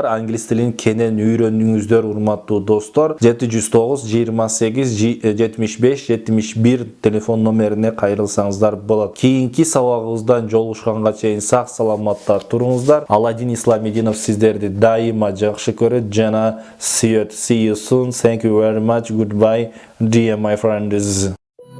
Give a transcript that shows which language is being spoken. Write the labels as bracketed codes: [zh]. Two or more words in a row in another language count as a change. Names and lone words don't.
[ky] Англис тилин кенен үйрөнүңүздөр, урматтуу достор. 709 28 75 71 телефон номерине кайрылсаңыздар болот. Кийинки сабагыбыздан жолугушканга чейин сак саламатта туруңуздар. Аладдин Исламидинов сиздерди дайыма жакшы көрөт жана сүйөт. [en] See you soon. Thank you very much. Goodbye, dear my friends.